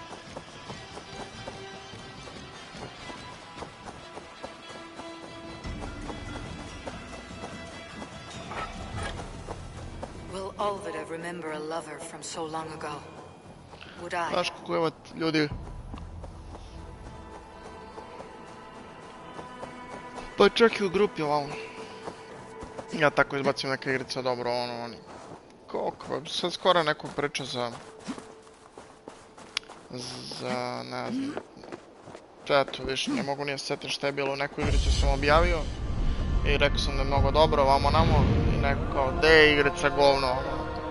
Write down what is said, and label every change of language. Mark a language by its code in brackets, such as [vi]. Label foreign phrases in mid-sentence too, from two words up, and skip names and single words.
[en] Will Olvida remember a lover from so long ago? Would I? [sr] Znaš kako evo ljudi... Pa čak i u grupi ovamo. Ja tako izbacim neke igrice, dobro, ono, oni... Koliko, sad skoro neko priča za, ne znam, eto, više ne mogu nije setim šta je bilo, u nekoj igrici sam objavio i rekao sam da je mnogo dobro, vamo namo, i neko kao, de je igrica govno, ono.